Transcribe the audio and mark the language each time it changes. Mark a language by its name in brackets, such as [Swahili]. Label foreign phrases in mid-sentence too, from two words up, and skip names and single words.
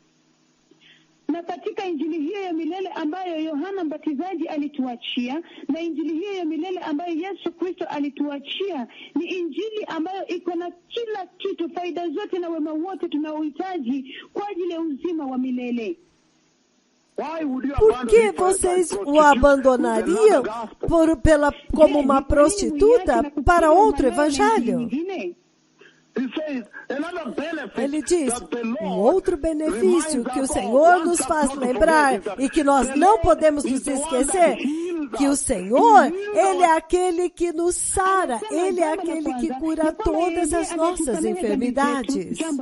[Swahili] Na katika injili hiyo ya milele ambayo Yohana Mbatizaji alituachia, na injili hiyo ya milele ambayo Yesu Kristo alituachia, ni injili ambayo iko na kila kitu, faida zote na wema wote tunaohitaji kwa ajili ya uzima wa milele. [Portuguese] Por que vocês o abandonariam como uma prostituta para outro evangelho? Ele diz, um outro benefício que o Senhor nos faz lembrar e que nós não podemos nos esquecer, que o Senhor, Ele é aquele que nos sara, Ele é aquele que cura todas as nossas enfermidades.